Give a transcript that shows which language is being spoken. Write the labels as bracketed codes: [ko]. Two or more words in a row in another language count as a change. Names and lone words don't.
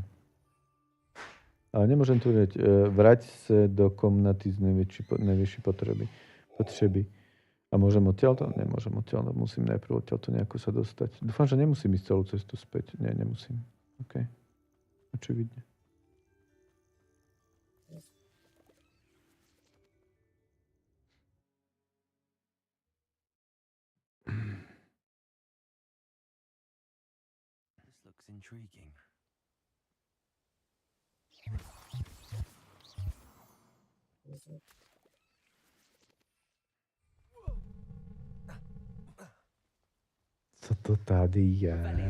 [sk] Ale nemôžem tu vedieť. Vrať sa do komnaty z najvyššej potreby. A môžem odtiaľto? Nemôžem odtiaľto. Musím najprv odtiaľto nejako sa dostať. Dúfam, že nemusím ísť celú cestu späť. Nie, nemusím. OK. Očividne. [en] This looks intriguing. [cs] Co to tady je?